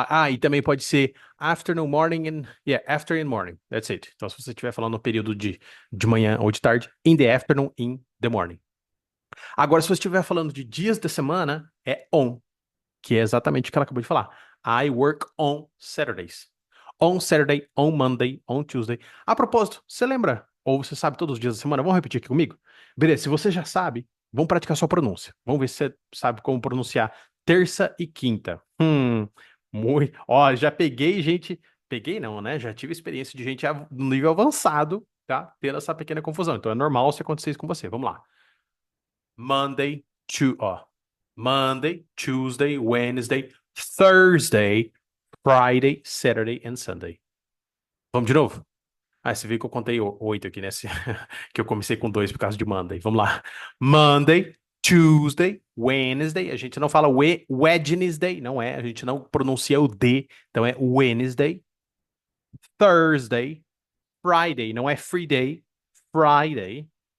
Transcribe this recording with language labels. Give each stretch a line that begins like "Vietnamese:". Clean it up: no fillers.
Portuguese: E também pode ser afternoon, morning, afternoon, morning.
English: That's it.
Portuguese: Então, se você estiver falando no período de manhã ou de tarde,
English: in the afternoon, in the morning.
Portuguese: Agora, se você estiver falando de dias da semana, é on, que é exatamente o que ela acabou de falar.
English: I work on Saturdays. On Saturday, on Monday, on Tuesday.
Portuguese: A propósito, você lembra? Ou você sabe todos os dias da semana? Vamos repetir aqui comigo? Beleza, se você já sabe, vamos praticar sua pronúncia. Vamos ver se você sabe como pronunciar terça e quinta. Muito. Ó, já peguei gente. Peguei não, né? Já tive experiência de gente no nível avançado, tá? Tendo essa pequena confusão. Então é normal se acontecer isso com você. Vamos lá.
English: Monday, Monday, Tuesday, Wednesday, Thursday, Friday, Saturday and Sunday.
Portuguese: Vamos de novo? Você viu que eu contei 8 aqui, né? Que eu comecei com 2 por causa de Monday. Vamos lá. Monday, Tuesday, Wednesday. A gente não fala Wednesday, não é. A gente não pronuncia o D. Então é Wednesday. Thursday, Friday. Não é free day. Friday.